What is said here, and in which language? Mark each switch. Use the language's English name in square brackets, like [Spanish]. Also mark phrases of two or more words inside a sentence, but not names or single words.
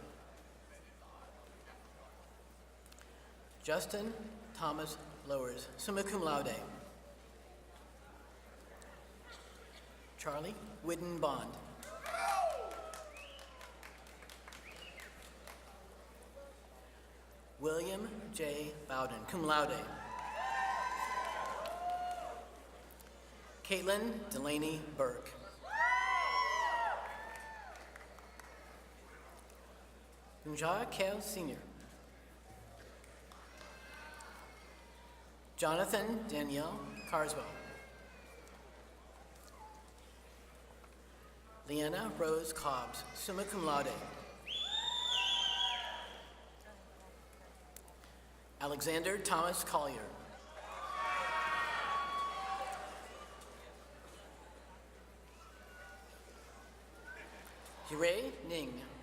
[English] Justin Thomas Lowers, [Latin] summa cum laude. [English] Charlie Whidden Bond. William J. Bowden, [Latin] cum laude. [English] Caitlin Delaney Burke. Unja Kale Sr. Jonathan Danielle Carswell. Leanna Rose Cobbs, [Latin] summa cum laude. [English] Alexander Thomas Collier. Hirae Ning.